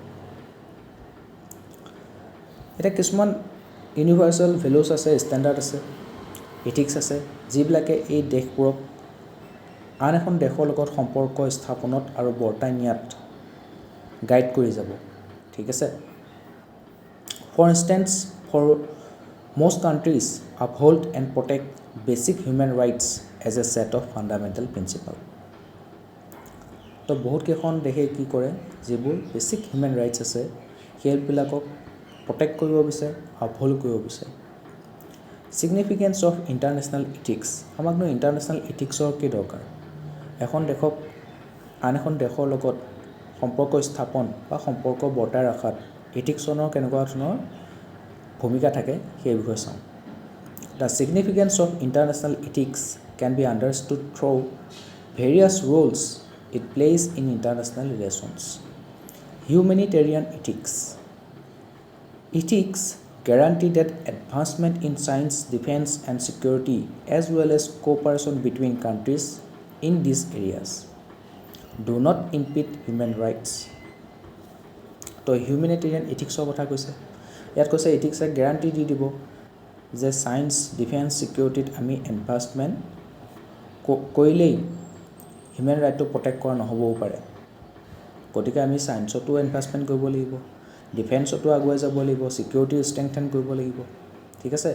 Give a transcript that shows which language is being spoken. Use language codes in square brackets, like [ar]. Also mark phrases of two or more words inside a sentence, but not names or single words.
[as] এতিয়া কিছুমান [en] universal values [as] আছে, ষ্টেণ্ডাৰ্ড আছে, ইথিক্স আছে, যিবিলাকে এই দেশবোৰক আন এখন দেশৰ লগত সম্পৰ্ক স্থাপনত আৰু বৰ্তাই নিয়াত গাইড কৰি যাব, ঠিক আছে। [en] for instance, for most countries uphold and protect basic human rights as a set of fundamental principle. [as] তো বহুত কেইখন দেশে কি কৰে, যিবোৰ [en] basic human rights [as] আছে সেইবিলাকক প্ৰটেক্ট কৰিব বিচাৰে, আপহোল্ড কৰিব বিচাৰে। [en] significance of international ethics, [as] আমাকনো [en] international ethics [as] কি দৰকাৰ। এখন দেশক আন এখন দেশৰ লগত সম্পৰ্ক স্থাপন বা সম্পৰ্ক বৰ্তাই ৰখাত ইথিক্সনৰ কেনেকুৱা ধৰণৰ ভূমিকা থাকে সেই বিষয়ে চাওঁ। [en] the significance of international ethics can be understood through various roles it plays in international relations. humanitarian ethics, ethics guarantee that advancement in science, defense and security as well as cooperation between countries in these areas do not impede human rights. [as] তো [en] humanitarian ethics [as] কথা কৈছে, ইয়াত কৈছে ইথিক্সে গেৰাণ্টি দি দিব যে ছায়েন্স, ডিফেন্স, ছিকিউৰিটিত আমি এডভান্সমেণ্ট কৰিলেই [en] human right [as] প্ৰটেক্ট কৰা নহ'বও পাৰে। গতিকে আমি ছায়েন্সতো এডভান্সমেণ্ট কৰিব লাগিব, ডিফেন্সতো আগুৱাই যাব লাগিব, [en] security strengthen [as] কৰিব লাগিব, ঠিক আছে।